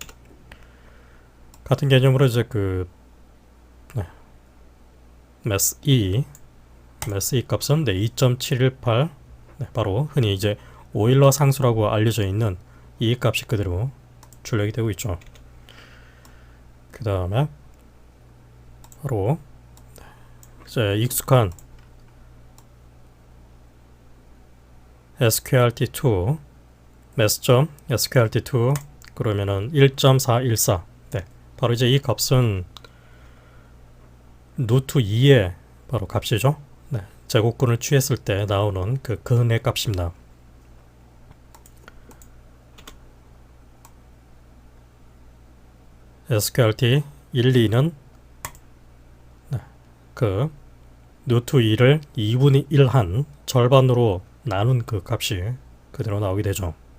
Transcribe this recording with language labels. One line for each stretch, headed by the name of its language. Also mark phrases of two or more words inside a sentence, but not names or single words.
Korean: 같은 개념으로 이제 그 math2 값은 2.718 바로 흔히 이제 오일러 상수라고 알려져 있는 이 값이 그대로 출력이 되고 있죠. 그 다음에 바로 이제 익숙한 sqrt2 math.sqrt2 그러면은 1.414 바로 이제 이 값은 루트 2의 바로 값이죠. 제곱근을 취했을 때 나오는 그 근의 값입니다. sqrt 1, 2는 그 루트 2를 2분의 1 한 절반으로 나눈 그 값이 그대로 나오게 되죠.